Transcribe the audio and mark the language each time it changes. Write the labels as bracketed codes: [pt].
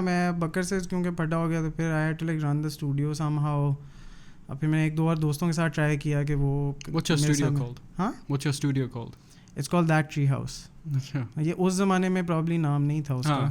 [ur] میں بکر سے کیونکہ پھٹا ہو گیا تو پھر [en] I had to like run the studio somehow. [ur] اور پھر میں 1-2 اور دوستوں کے ساتھ ٹرائی کیا کہ وہ [en] What's your studio called? [ur] ہاں, [en] What's your studio called? It's called That Tree House. [ur] یہ اس زمانے میں پرابلی نام نہیں تھا اس کا.